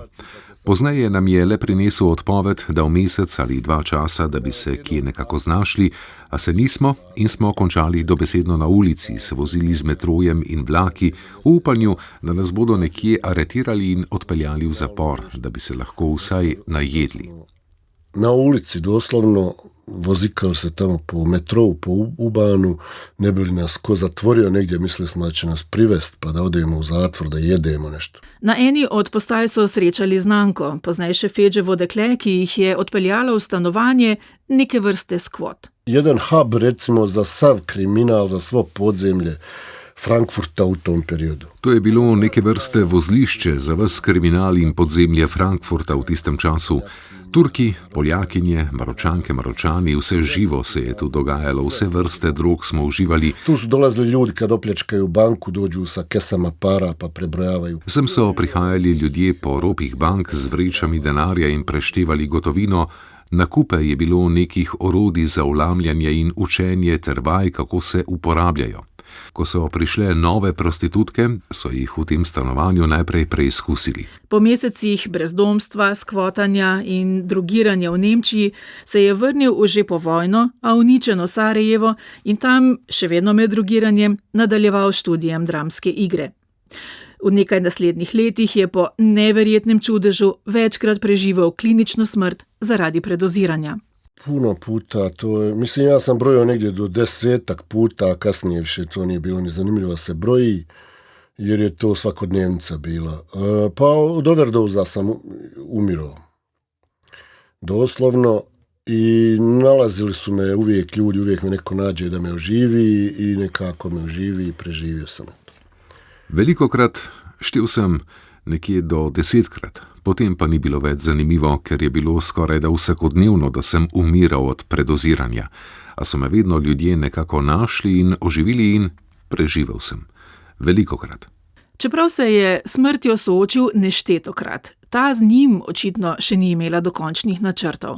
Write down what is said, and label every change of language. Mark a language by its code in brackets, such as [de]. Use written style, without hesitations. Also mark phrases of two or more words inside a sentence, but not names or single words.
[sl] Pozneje nam je le prinesel odpoved, da v mesec ali 2 časa, da bi se kje nekako znašli, a se nismo in smo končali dobesedno na ulici, se vozili z metrojem in vlaki, v upanju, da nas bodo nekje aretirali in odpeljali v zapor, da bi se lahko vsaj najedli. [bs] Na ulici doslovno vozikali se tamo po metrovu, po Ubanu, ne bi li nas ko zatvorio negdje, mislili smo da će nas privest pa da odemo u zatvor, da jedemo nešto. [sl] Na eni od postaj so srečali znanko, poznajše Feđevo dekle, ki jih je odpeljalo v stanovanje neke vrste skvot. [bs] Jedan hub recimo za sav kriminal, za svo podzemlje Frankfurta v tom periodu. [sl] To je bilo neke vrste vozlišče za ves kriminal in podzemlje Frankfurta v tistem času. Turki, Poljakinje, Maročanke, Maročani, vse živo se je tu dogajalo, vse vrste drog smo uživali. [bs] Tu su dolazili ljudi kad opljačkaju banku, dođu sa kesama para pa prebrojavaju. [sl] Sem so prihajali ljudje po ropih bank z vrečami denarja in preštevali gotovino. Na kupe je bilo nekih orodij za vlamljanje in učenje ter vaj, kako se uporabljajo. Ko so prišle nove prostitutke, so jih v tem stanovanju najprej preizkusili. Po mesecih brezdomstva, skvotanja in drogiranja v Nemčiji se je vrnil v že povojno, a uničeno Sarajevo in tam, še vedno med drogiranjem, nadaljeval študijem dramske igre. V nekaj naslednjih letih je po neverjetnem čudežu večkrat preživel klinično smrt zaradi predoziranja. [bs] Puno puta, mislim ja sam brojio negdje do 10 puta, kasnije više to nije bilo ni zanimljivo se broji, jer je to svakodnevnica bila. Pa od overdoza sam umirao. Doslovno, i nalazili su me uvijek ljudi, uvijek me neko nađe da me oživi i nekako me oživi i preživio sam to. [sl] Velikokrat štel sem nekje do 10-krat. Potem pa ni bilo več zanimivo, ker je bilo skorajda vsakodnevno, da sem umiral od predoziranja. A so me vedno ljudje nekako našli in oživili in preživel sem. Velikokrat. Čeprav se je s smrtjo soočil neštetokrat, ta z njim očitno še ni imela dokončnih načrtov.